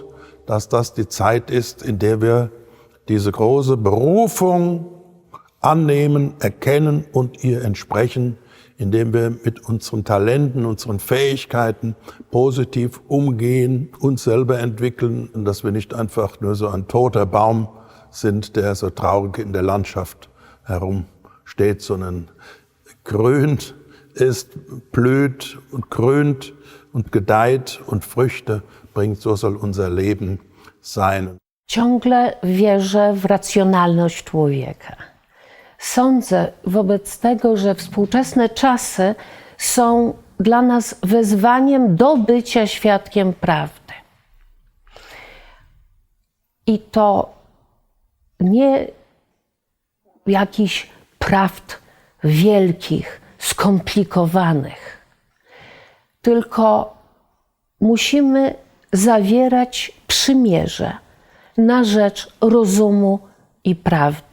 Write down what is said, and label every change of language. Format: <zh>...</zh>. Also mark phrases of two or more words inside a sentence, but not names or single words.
<de>dass das die Zeit ist, in der wir diese große Berufung annehmen, erkennen und ihr entsprechen, indem wir mit unseren Talenten, unseren Fähigkeiten positiv umgehen, uns selber entwickeln und dass wir nicht einfach nur so ein toter Baum sind, der so traurig in der Landschaft herumsteht, sondern grünt ist, blüht und grünt und gedeiht und Früchte bringt. So soll unser Leben sein.</de> <pl>Ciągle wierzę w racjonalność człowieka. Sądzę wobec tego, że współczesne czasy są dla nas wezwaniem do bycia świadkiem prawdy. I to nie jakichś prawd wielkich, skomplikowanych, tylko musimy zawierać przymierze na rzecz rozumu i prawdy.</pl>